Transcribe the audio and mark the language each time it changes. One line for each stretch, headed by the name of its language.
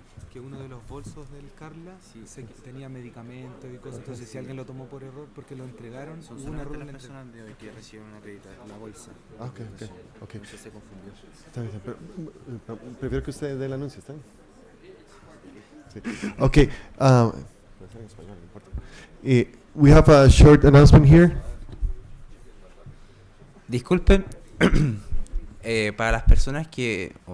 Spanish: Que uno de los bolsos del Carla tenía medicamentos y cosas, entonces si alguien lo tomó por error porque lo entregaron, hubo un error en la persona de hoy que recibió una la bolsa. Ah, ok. Entonces se confundió. Está bien, pero prefiero que usted dé el anuncio, ¿está bien? Sí. Okay.
English: We have a short announcement here.
Spanish: Disculpen, para las personas que...